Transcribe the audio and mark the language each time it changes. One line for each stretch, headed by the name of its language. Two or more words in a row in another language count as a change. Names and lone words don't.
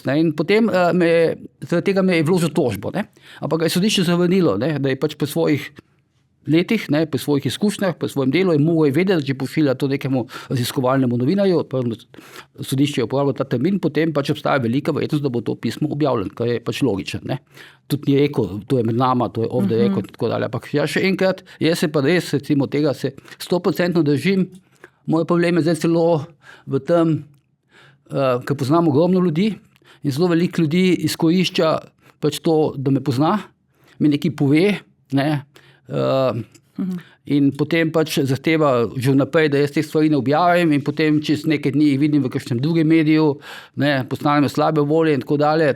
Slovenian: In potem zaradi tega me je vložil tožbo, ampak ga je sodišče zavrnilo, da je pač po svojih letih, pri svojih izkušnjah, pri svojem delu je moral vedeti, da če pošilja to nekemu raziskovalnemu novinarju, sodišče je uporabilo ta termin, potem pač obstaja velika verjetnost, da bo to pismo objavljeno, kar je pač logično. Tudi ni rekel, to je med nama, to je
English: off the record
Slovenian: in tako dalje. Ampak ja, še enkrat, jaz se pa res, recimo tega se 100% držim. Moj problem je zdaj celo v tem, ker poznam ogromno ljudi in zelo veliko ljudi izkorišča pač to, da me pozna, mi nekaj pove, in potem pač zahteva že vnaprej, da jaz teh stvari ne objavim in potem čez nekaj dni jih vidim v kakšnem drugem mediju, postanem slabe volje in tako dalje.